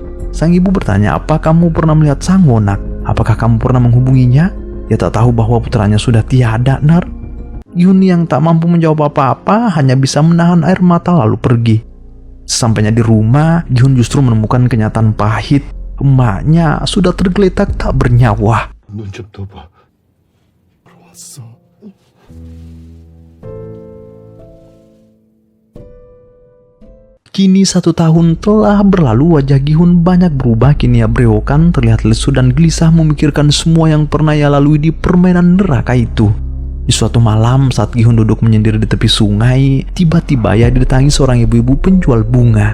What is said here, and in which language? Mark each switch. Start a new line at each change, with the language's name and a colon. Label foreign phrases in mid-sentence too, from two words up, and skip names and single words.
Indonesian: Sang ibu bertanya, "Apa kamu pernah melihat Sang-woo-nak? Apakah kamu pernah menghubunginya?" Ia tak tahu bahwa putranya sudah tiada, Ner. Yun yang tak mampu menjawab apa-apa hanya bisa menahan air mata lalu pergi. Sesampainya di rumah, Gi-hun justru menemukan kenyataan pahit. Emaknya sudah tergeletak tak bernyawa.
Korean: 눈 좀 떠봐. 왔어.
Indonesian: Kini 1 tahun telah berlalu, wajah Gi-hun banyak berubah. Kini ia berewokan, terlihat lesu dan gelisah memikirkan semua yang pernah ia lalui di permainan neraka itu. Di suatu malam saat Gi-hun duduk menyendiri di tepi sungai, tiba-tiba ia didatangi seorang ibu-ibu penjual bunga.